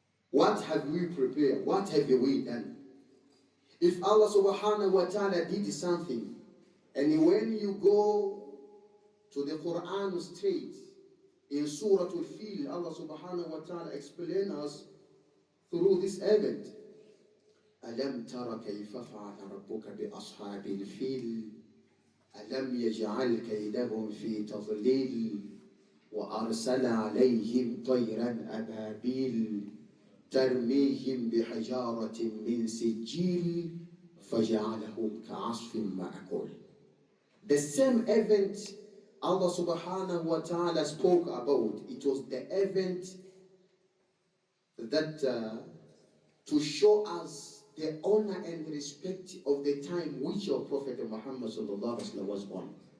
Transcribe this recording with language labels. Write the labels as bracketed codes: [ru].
[en] What have we prepared? What have we done? If Allah subhanahu wa ta'ala did something, and when you go to the Quran straight, in Surah Al-Fil, Allah subhanahu wa ta'ala explains us through this event. [ar] أَلَمْ تَرَ كَيْفَ فَعَلَ رَبُّكَ بِأَصْحَابِ الْفِيلِ أَلَمْ يَجْعَلْ كَيْدَهُمْ فِي تَضْلِيلٍ وَأَرْسَلَ عَلَيْهِمْ طَيْرًا أَبَابِيلَ ترميهم بحجارة من سجيل فجعلهم كعصف مأكول. [en] The same event Allah subhanahu wa ta'ala spoke about, it was the event that to show us the honor and respect of the time which our Prophet Muhammad sallallahu alaihi wasallam was born.